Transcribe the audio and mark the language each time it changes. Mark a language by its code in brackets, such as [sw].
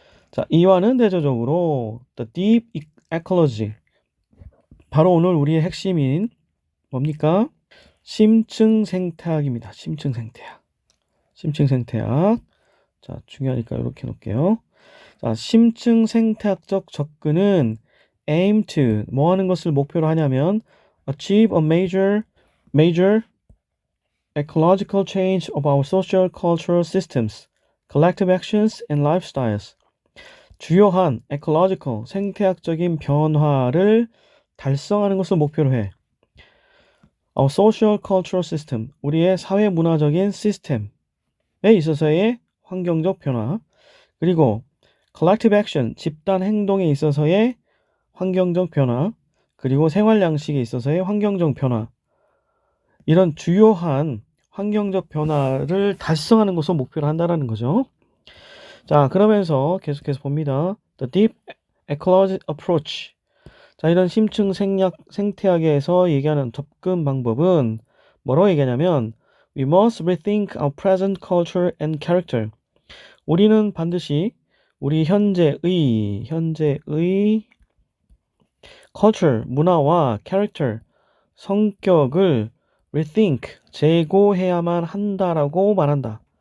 [ko] 자, 이와는 대조적으로 the deep ecology 바로 오늘 우리의 핵심인 뭡니까? 심층 생태학입니다. 심층 생태학. 심층 생태학. 자, 중요하니까 이렇게 놓을게요. 자, 심층 생태학적 접근은 [en] aim to [ko] 뭐 하는 것을 목표로 하냐면 [en] achieve a major ecological change of our social cultural systems, collective actions and lifestyles. [ko] 주요한 ecological 생태학적인 변화를 달성하는 것을 목표로 해. [en] Our social cultural system [ko] 우리의 사회 문화적인 시스템에 있어서의 환경적 변화 그리고 collective action 집단 행동에 있어서의 환경적 변화 그리고 생활 양식에 있어서의 환경적 변화 이런 주요한 환경적 변화를 달성하는 것을 목표로 한다는 거죠. 자, 그러면서 계속해서 봅니다. [en] The deep ecology approach. [ko] 자, 이런 심층 생태학에서 얘기하는 접근 방법은 뭐라고 얘기하냐면 [en] We must rethink our present culture and character. [ko] 우리는 반드시 우리 현재의 culture, 문화와 character, 성격을 rethink, 재고해야만 한다라고 말한다.